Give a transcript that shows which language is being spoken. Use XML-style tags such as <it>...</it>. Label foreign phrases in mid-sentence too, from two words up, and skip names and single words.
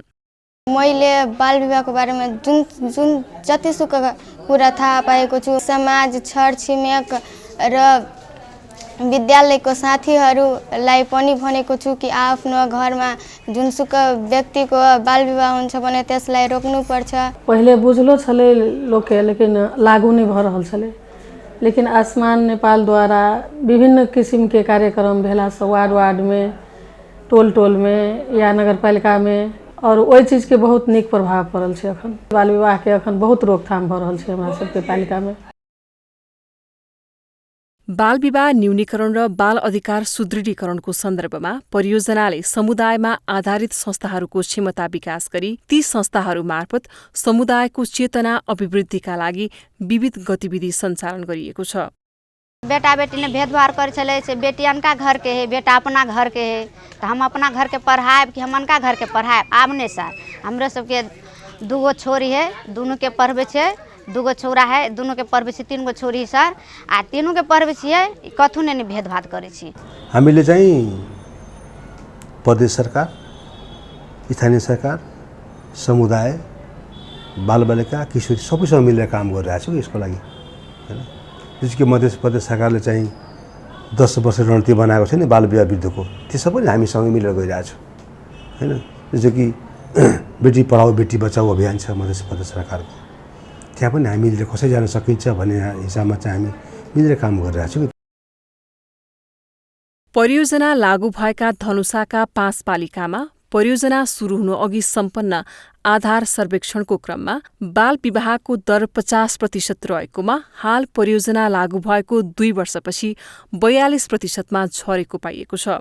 <ne>मैले बाल विवाहको बारेमा जुन जतिसुकै कुरा थाहा पाएको छु, समाज छर छिमेक र विद्यालयको साथीहरूलाई पनि भनेको छु कि आफ्नो घरमा जुनसुकै व्यक्तिको बाल विवाह हुन्छ भने त्यसलाई रोक्नुपर्छ।</ne> <mai>पहिले बुझलो छलै लोकके, लेकिन लागू नहीं भ रहल छलै। लेकिन आसमान नेपाल द्वारा विभिन्न किसिम के कार्यक्रम भेला से वार्ड वार्ड में, टोल टोल में या नगरपालिका में, और वही चीज के बहुत नीक प्रभाव पड़ल छै। अखन बाल विवाह के अखन बहुत रोकथाम भ रहल छै हमरा सबके पालिका में।</mai> <ne>बाल विवाह न्यूनीकरण र बाल अधिकार सुदृढीकरणको सन्दर्भमा परियोजनाले समुदायमा आधारित संस्थाहरूको क्षमता विकास गरी ती संस्थाहरू मार्फत समुदायको चेतना अभिवृद्धिका लागि विविध गतिविधि सञ्चालन गरिएको छ।</ne> <mai>बेटा बेटी ने भेदभाव कर चले से बेटी अनका घर के है, बेटा अपना घर के है, तो हम अपना घर के पढ़ाएब कि हम अनका घर के पढ़ाएब। आब नहीं सर, हमरे सबके 2 छोरी है, दोनों के पढ़बे छे, 2 छौरा है, दोनों के पढ़बे छे, 3 छोरी सर, आ तीनों के पढ़बे छिए, कथु ने भेदभाव करे छी।</mai> <ne>हामीले चाहिँ प्रदेश सरकार, स्थानीय सरकार, समुदाय, बालबालिका, किशोरी सबैसँग मिलेर काम गरिरहेको छु यसको लागि हैन। जसको मध्य प्रदेश सरकारले चाहिँ 10 वर्ष रणनीति बनाएको छ नि बाल विवाह विरुद्धको, त्यसो पनि हामीसँग मिलेर गइरहेको छु हैन। जस्तो कि बेटी पढाओ बेटी बचाओ अभियान छ मधेस प्रदेश सरकारको, त्यहाँ पनि हामीले कसरी जान सकिन्छ भन्ने हिसाबमा चाहिँ हामी मिलेर काम गरिरहेको छौँ। परियोजना लागू भएका धनुषाका 5 पालिकामा परियोजना सुरु हुनु अघि सम्पन्न आधार सर्वेक्षणको क्रममा बाल विवाहको दर 50% रहेकोमा हाल परियोजना लागू भएको 2 वर्षपछि 42%मा झरेको पाइएको छ।</ne>